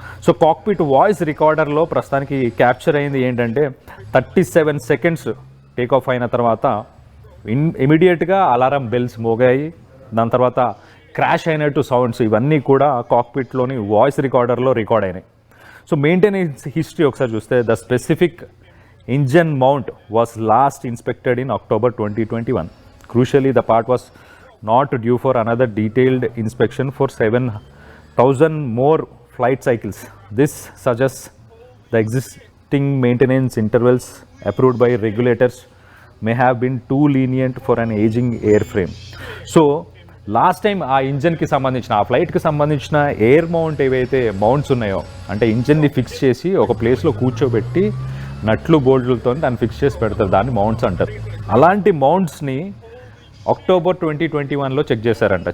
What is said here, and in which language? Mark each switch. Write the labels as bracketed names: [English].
[Telugu] So cockpit voice రికార్డర్లో ప్రస్తుతానికి capture అయింది ఏంటంటే 37 సెకండ్స్ టేక్ ఆఫ్ అయిన తర్వాత ఇమీడియట్గా అలారం బెల్స్ మోగాయి. దాని తర్వాత క్రాష్ అయినట్టు సౌండ్స్ ఇవన్నీ కూడా కాక్పిట్లోని వాయిస్ రికార్డర్లో రికార్డ్ అయినాయి. [English] so maintenance history [Telugu] ఒకసారి చూస్తే [English] The specific engine mount was last inspected in October 2021. Crucially, the part was not due for another detailed inspection for 7,000 more flight cycles. This suggests the existing maintenance intervals approved by regulators may have been too lenient for an aging airframe. [Telugu] So last time ఆ ఇంజన్కి సంబంధించిన ఆ ఫ్లైట్కి సంబంధించిన air mount ఏవైతే mounts ఉన్నాయో, అంటే ఇంజన్ని fix చేసి ఒక ప్లేస్లో కూర్చోబెట్టి నట్లు బోల్ట్లతో దాన్ని ఫిక్స్ చేసి పెడతారు, దాన్ని మౌంట్స్ అంటారు. అలాంటి మౌంట్స్ని October 2021లో చెక్ చేశారంట.